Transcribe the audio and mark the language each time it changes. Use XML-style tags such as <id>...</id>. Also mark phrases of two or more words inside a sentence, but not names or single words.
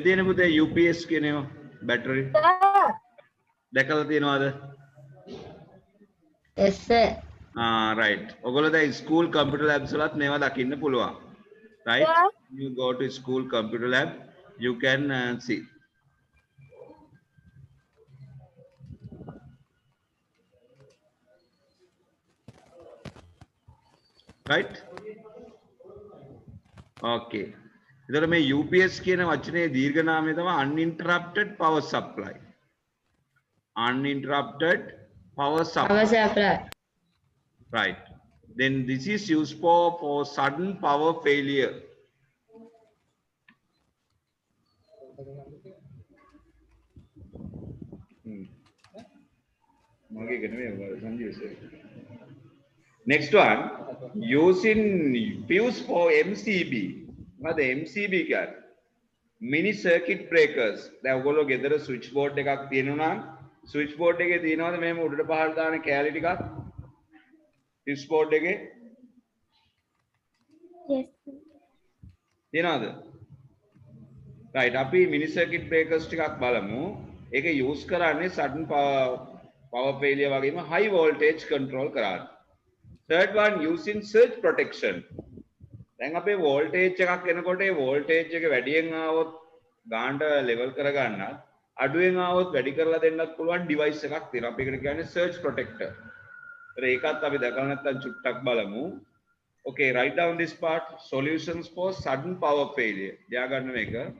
<si>තියෙන පුතේ UPS කියන ඒවා බැටරි දැකලා තියෙනවද</si> <en>yes sir right</en> <si>ඔයගොල්ලෝ දැන්</si> <en>school computer labs</en> <si>වලත් මේවා දකින්න පුළුවන්</si> <en>right you go to school computer lab you can see right okay</en> <si>එතකොට මේ UPS කියන වචනේ දීර්ඝ නාමය තමයි</si> <en>uninterrupted power supply uninterrupted power supply right then this is used for sudden power failure next one using fuse for MCB what MCB</en> <si>කියන්නේ</si> <en>mini circuit breakers</en> <si>දැන් ඔයගොල්ලෝ ගෙදර</si> <en>switch board</en> <si>එකක් තියෙනවා නම්</si> <en>switch board</en> <si>එකේ තියෙනවද මෙහෙම උඩට පහළට දාන කෑලි ටිකක්</si> <en>switch board</en> <si>එකේ</si> <en>Yes.</en> <si>තියෙනවද right අපි</si> <en>mini circuit breakers</en> <si>ටිකක් බලමු ඒක use කරන්නේ</si> <en>sudden power failure</en> <si>වගේම</si> <en>high voltage</en> <si>control කරන්න</si> <en>third one using surge protection</en> <si>දැන් අපේ voltage එකක් එනකොට ඒ voltage එක වැඩියෙන් ආවොත් ගානට level කරගන්නත් අඩුවෙන් ආවොත් වැඩි කරලා දෙන්නත් පුළුවන් device එකක් තියෙනවා අපි ඒකට කියන්නේ</si> <en>surge protector</en> <si>ඒකත් අපි දැකලා නැත්නම් චුට්ටක් බලමු</si> <en>okay write down this part solutions for sudden power failure</en> <si>ලියා ගන්න මේක</si>